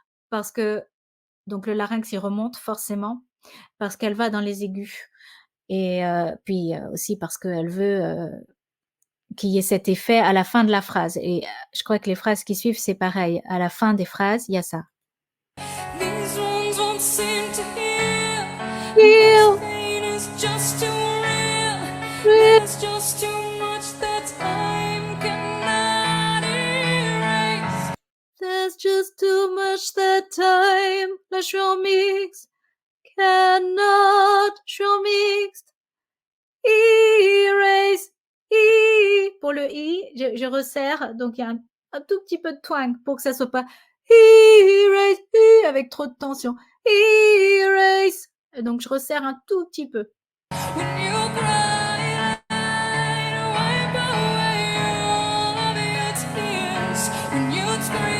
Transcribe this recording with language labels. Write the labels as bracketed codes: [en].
[fr] Parce que donc le larynx, il remonte forcément, parce qu'elle va dans les aigus, et puis, aussi parce qu'elle veut, qu'il y ait cet effet à la fin de la phrase, et je crois que les phrases qui suivent, c'est pareil. À la fin des phrases, il y a ça. [en] These ones won't seem to heal. Heal. Pain is just too real. Real. There's just too much that time cannot erase. There's just too much that time, [fr] la chant mixte, cannot, chant mixte, erase, pour le i, je resserre, donc il y a un tout petit peu de twang pour que ça soit pas erase, avec trop de tension, erase, et donc je resserre un tout petit peu. [en] When you cry, I'd wipe away all of your tears. When you'd